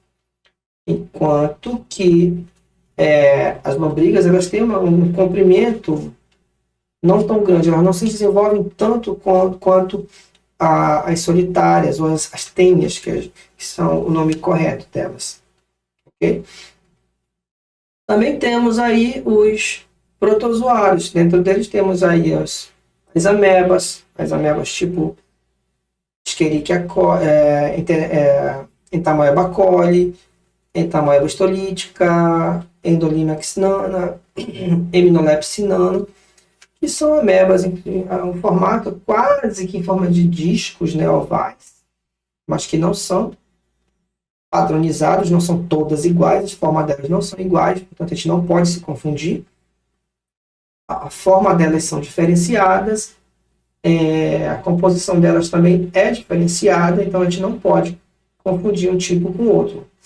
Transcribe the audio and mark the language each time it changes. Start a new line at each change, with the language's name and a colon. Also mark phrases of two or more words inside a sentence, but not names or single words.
Portuguese: Enquanto que as lombrigas, elas têm um comprimento não tão grande, elas não se desenvolvem tanto quanto as solitárias, ou as tênias, que são o nome correto delas. Okay? Também temos aí os protozoários. Dentro deles temos aí as amebas tipo Escherichia coli, Entamoeba coli, Entamoeba histolítica, Endolina xinana, Emilolepsinana, que são amebas em um formato quase que em forma de discos, né, ovais, mas que não são padronizados, não são todas iguais, as formas delas não são iguais, portanto a gente não pode se confundir. A forma delas são diferenciadas, a composição delas também é diferenciada, então a gente não pode confundir um tipo com o outro.